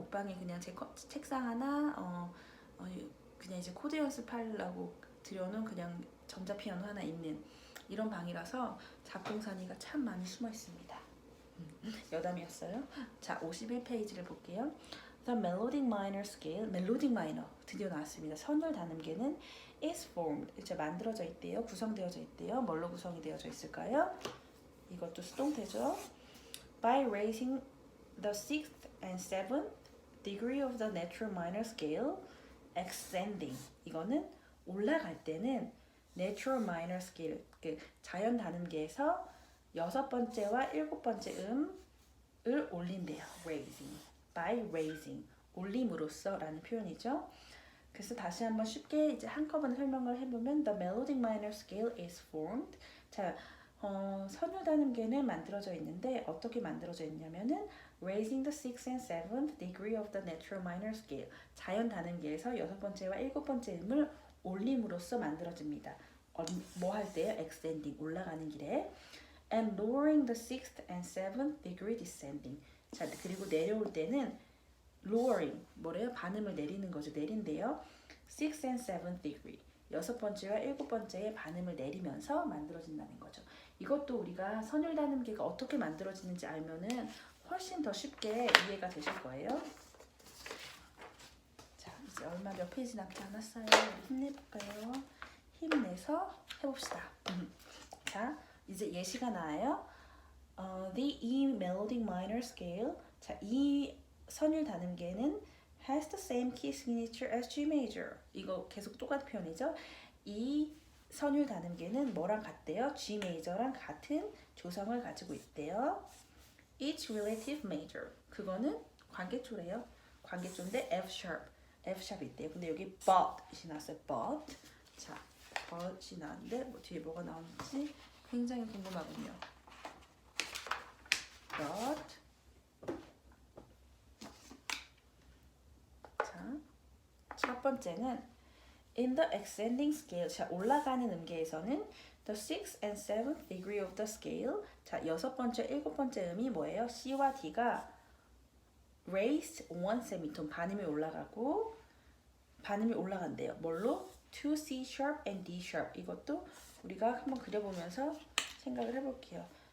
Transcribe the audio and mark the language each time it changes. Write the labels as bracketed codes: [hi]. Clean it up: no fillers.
[ko] 옷방에 그냥 제 책상 하나 그냥 이제 코드 연습하려고 들여놓은 그냥 전자피아노 하나 있는 이런 방이라서 작동산이가 참 많이 숨어 있습니다. 여담이었어요. 자, 51페이지를 볼게요. [en] The melodic minor scale, [ko] 멜로딕 마이너 드디어 나왔습니다. 선율 단음계는 [en] is formed, [ko] 이제 만들어져 있대요. 구성되어져 있대요. 뭘로 구성이 되어져 있을까요? 이것도 수동태죠. [en] By raising the 6th and 7th degree of the natural minor scale, ascending. [ko] 이거는 올라갈 때는 [en] natural minor scale, [ko] 그 자연 단음계에서 6번째와 7번째 음을 올린대요. [en] raising. by raising. [ko] 올림으로써 라는 표현이죠. 그래서 다시 한번 쉽게 이제 한꺼번에 설명을 해보면 [en] the melodic minor scale is formed. [ko] 자, 선율 단음계는 만들어져 있는데 어떻게 만들어져 있냐면은 [en] raising the 6th and 7th degree of the natural minor scale. [ko] 자연 단음계에서 6번째와 7번째 음을 올림으로써 만들어집니다. 뭐 할 때요? extending. 올라가는 길에. [en] and lowering the 6th and 7th degree descending. [ko] 자, 그리고 내려올 때는 lowering, 뭐래요? 반음을 내리는 거죠. 내린대요. [en] 6th and 7th degree. [ko] 6번째와 7번째의 반음을 내리면서 만들어진다는 거죠. 이것도 우리가 선율 단음계가 어떻게 만들어지는지 알면은 훨씬 더 쉽게 이해가 되실 거예요. 자, 이제 얼마 몇 페이지 남지 않았어요. 힘내볼까요? 힘내서 해봅시다. 자, 이제 예시가 나와요. [en] The E melodic minor scale. [ko] 자, 이 선율 단음계는 [en] has the same key signature as G major. [ko] 이거 계속 똑같은 표현이죠. 이 선율 단음계는 뭐랑 같대요? G major랑 같은 조성을 가지고 있대요. [en] Each relative major. [ko] 그거는 관계초래요. 관계초인데 F sharp. F sharp 있대요. 근데 여기 but이 나왔어요. [en] but. [ko] 자, but이 나왔는데 뭐 뒤에 뭐가 나오는지 굉장히 궁금하군요. [en] but. [ko] 자, 첫 번째는 [en] in the ascending scale. [ko] 자, 올라가는 음계에서는 [en] the 6th and 7th degree of the scale. [ko] 자, 6번째, 7번째 음이 뭐예요? C와 D가 [en] raised one semitone. [ko] 반음이 올라가고 반음이 올라간대요. [en] 뭘로? to C sharp and D sharp. [ko] 이것도 우리가 한번 그려보면서 생각을 해볼게요.